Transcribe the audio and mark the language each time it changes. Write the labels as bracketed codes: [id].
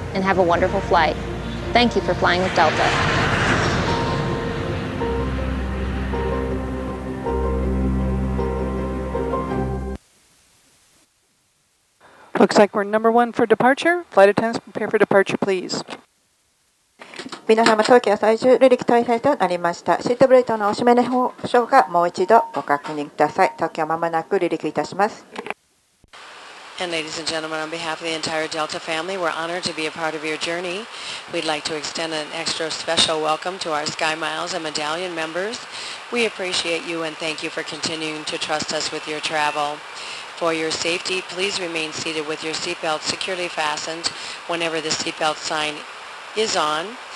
[en] and have a wonderful flight. Thank you for flying with Delta. Looks like we're number 1 for departure. Flight attendants, prepare for departure, please. [ja] 皆様、当機は最終離陸態勢となりました。シートベルトのお締めの方がもう一度ご確認ください。当機はまもなく離陸いたします。 [en] And ladies and gentlemen, on behalf of the entire Delta family, we're honored to be a part of your journey. We'd like to extend an extra special welcome to our Skymiles and Medallion members. We appreciate you and thank you for continuing to trust us with your travel. For your safety, please remain seated with your seatbelt securely fastened whenever the seatbelt sign is on.